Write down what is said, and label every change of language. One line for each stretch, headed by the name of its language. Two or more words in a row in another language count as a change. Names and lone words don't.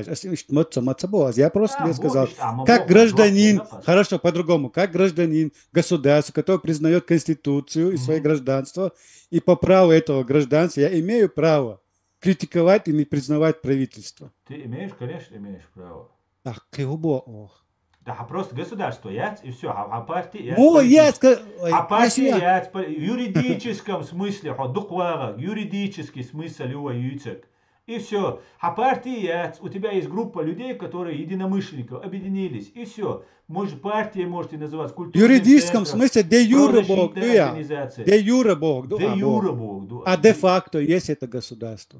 Russian: Я просто тебе сказал, как гражданин, хорошо, по-другому, как гражданин государства, который признает Конституцию и свое гражданство, и по праву этого гражданства я имею право критиковать и не признавать правительство. Ты имеешь, конечно, имеешь право. Так, кого? Да, просто государство яц, и все. А партия яц. А партия яц, в юридическом смысле, юридический смысл его юцек. И все. А партия яц, у тебя есть группа людей, которые единомышленников объединились. И все. Может, партия можете называть в юридическом смысле де юре Бог, де юре Бог, а де факто есть это государство.